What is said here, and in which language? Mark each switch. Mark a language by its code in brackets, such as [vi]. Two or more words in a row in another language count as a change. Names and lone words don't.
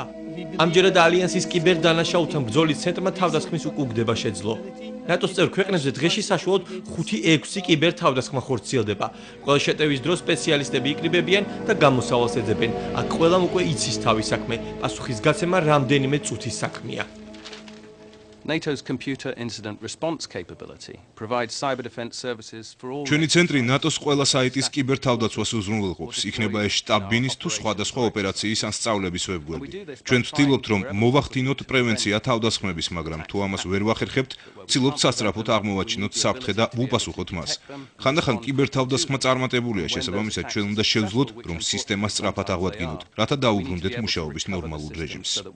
[ka] ამჯერად ალიანსის კიბერდანაშაულთან ბრძოლის ცენტრმა თავდასხმის უკუგდება შეძლო. ნატოს წევრ ქვეყნებზე დღეში საშუალოდ 5-6 კიბერთავდასხმა ხორციელდება. ყველა შეტევის დროს სპეციალისტები იკრიბებიან და გამოსავალს ეძებენ. აქ ყველამ უკვე იცის თავის საქმე. პასუხის გაცემა რამდენიმე წუთის საქმეა. [en] NATO's computer incident response capability provides cyber defense services for all. [ka] ჩვენი ცენტრი ნატოს ყველა საიტის კიბერთავდაცვას უზრუნველყოფს, იქნება ეს შტაბ-ბინის თუ სხვადასხვა ოპერაციის ან სწავლების ვებგვერდი. ჩვენ ვცდილობთ, რომ მოვახდინოთ პრევენცია თავდასხმების, მაგრამ თუ ამას ვერ ვახერხებთ, ვცდილობთ სასწრაფოდ აღმოვაჩინოთ საფრთხე და ვუპასუხოთ მას. ხანდახან კიბერთავდასხმა წარმატებულია, შესაბამისად ჩვენ უნდა შევძლოთ, რომ სისტემა სწრაფად აღვადგინოთ, რათა დაუბრუნდეთ მუშაობის ნორმალურ რეჟიმს.